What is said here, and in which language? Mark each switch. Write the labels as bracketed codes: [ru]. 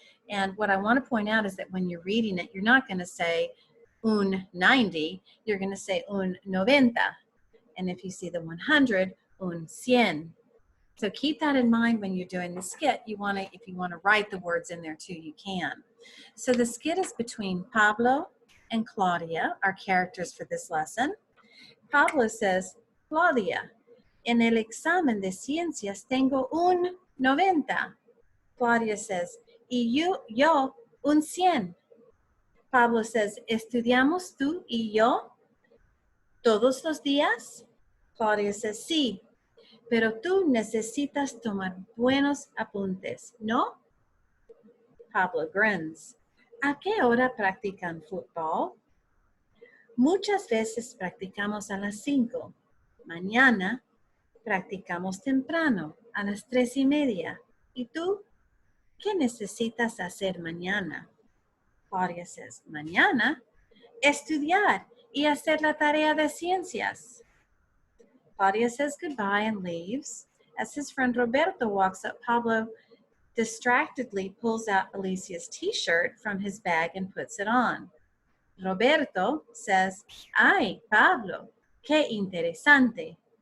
[en] And what I want to point out is that when you're reading it, you're not going to say un 90, you're going to say un 90. And if you see the 100, un 100. So keep that in mind when you're doing the skit. If you want to write the words in there too, you can. So the skit is between Pablo and Claudia, our characters for this lesson. Pablo says, [es] Claudia, en el examen de ciencias tengo un 90. [en] Claudia says, [es] y yo un 100. [en] Pablo says, [es] ¿estudiamos tú y yo todos los días? [en] Claudia says, [es] sí, pero tú necesitas tomar buenos apuntes, ¿no? [en] Pablo grins. [es] ¿A qué hora practican fútbol? Muchas veces practicamos a las 5. Mañana practicamos temprano, a las 3:30. ¿Y tú? ¿Qué necesitas hacer mañana? [en] Claudia says, [es] mañana, estudiar y hacer la tarea de ciencias. [en] Claudia says goodbye and leaves. As his friend Roberto walks up, Pablo distractedly pulls out Alicia's t-shirt from his bag and puts it on. Roberto says, [es] Ay, Pablo, qué interesante.